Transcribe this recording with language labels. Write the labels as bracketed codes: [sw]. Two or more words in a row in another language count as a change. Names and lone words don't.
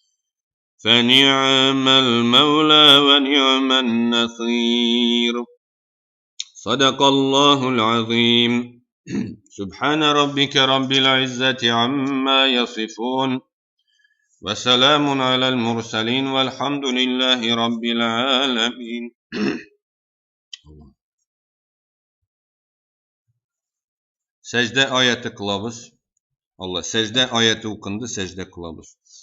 [ar] فنعم المولى ونعم النصير صدق الله العظيم سبحان ربك رب العزة عما يصفون وسلام على المرسلين والحمد لله رب العالمين [tr] Secde ayeti kılavuz. Allah secde ayeti okundu, secde kılavuz.